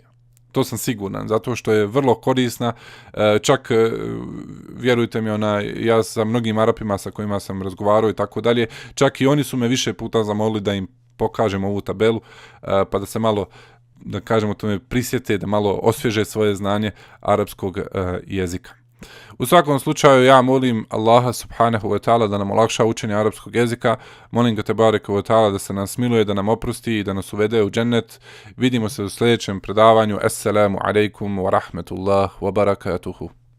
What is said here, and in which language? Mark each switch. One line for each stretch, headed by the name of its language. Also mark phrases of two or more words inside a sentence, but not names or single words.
Bosnian: To sam siguran, zato što je vrlo korisna, čak vjerujte mi, ja sa mnogim Arapima sa kojima sam razgovarao i tako dalje, čak i oni su me više puta zamolili da im pokažem ovu tabelu, pa da se malo, da kažemo tome, prisjete, da malo osvježe svoje znanje arapskog jezika. U svakom slučaju, ja molim Allaha
Arabic: سبحانه وتعالى
Bosnian: da nam olakša učenje arapskog jezika, molim ga
Arabic: تبارك وتعالى
Bosnian: da se nas smiluje, da nam oprosti i da nas uvede u džennet. Vidimo se u sljedećem predavanju.
Arabic: السلام عليكم ورحمة الله وبركاته.